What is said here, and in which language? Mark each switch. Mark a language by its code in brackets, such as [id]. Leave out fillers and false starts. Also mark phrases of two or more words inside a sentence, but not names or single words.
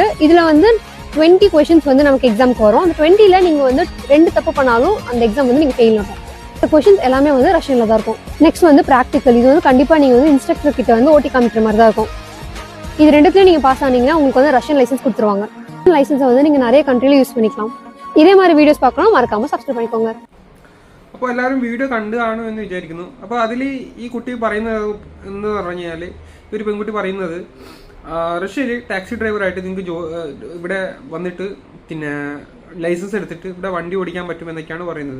[ta] இதில் 20 கொஸ்டின்ஸ் நமக்கு எக்ஸாமுக்கு வரும். அந்த 20ல நீங்க 2 தப்பு பண்ணாலும் அந்த எக்ஸாம் நீங்க ஃபெயில் ஆகும். இந்த கொஸ்டின்ஸ் எல்லாமே ரஷ்யன்ல தான் இருக்கும். [en] next practical. [ta] இது கண்டிப்பா நீங்க இன்ஸ்ட்ரக்டர் கிட்ட ஓட்டி காமிக்கிற மாதிரி தான் இருக்கும். இது ரெண்டுத்துலயும் நீங்க பாஸ் ஆனீங்கன்னா உங்களுக்கு [en] Russian license [ta] கொடுத்துருவாங்க. லைசன்ஸை நீங்க நிறைய கண்ட்ரில யூஸ் பண்ணிக்கலாம். இதே மாதிரி வீடியோஸ் பார்க்கணும், மறக்காம സബ്സ്ക്രൈബ് பண்ணிக்கோங்க. [ml] അപ്പോൾ എല്ലാവരും വീഡിയോ കണ്ടു കാണും എന്ന് വിചാരിക്കുന്നു. അപ്പോൾ അതിൽ ഈ കുട്ടി പറയുന്നത് എന്ന് പറഞ്ഞു കഴിഞ്ഞാൽ, ഒരു പെൺകുട്ടി പറയുന്നത്, റഷ്യയിൽ ടാക്സി ഡ്രൈവറായിട്ട് നിങ്ങൾക്ക് ഇവിടെ വന്നിട്ട് പിന്നെ ലൈസൻസ് എടുത്തിട്ട് ഇവിടെ വണ്ടി ഓടിക്കാൻ പറ്റുമെന്നൊക്കെയാണ് പറയുന്നത്.